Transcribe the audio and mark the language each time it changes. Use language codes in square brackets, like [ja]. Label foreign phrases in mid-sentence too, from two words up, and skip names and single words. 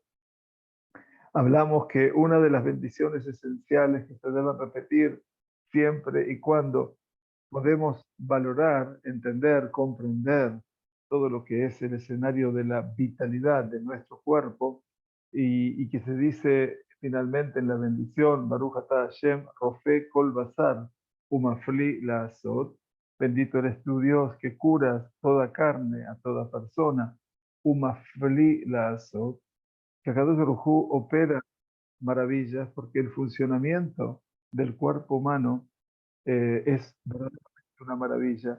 [es] Hablamos que una de las bendiciones esenciales que se deben repetir siempre y cuando podemos valorar, entender, comprender todo lo que es el escenario de la vitalidad de nuestro cuerpo y que se dice finalmente en la bendición, [he] ברוך אתה השם רופא כל בשר ומפליא לעשות, [es] bendito eres tu Dios que curas toda carne a toda persona, [he] ומפליא לעשות, [es] que [he] הקדוש ברוך הוא [es] opera maravillas porque el funcionamiento del cuerpo humano es verdaderamente una maravilla.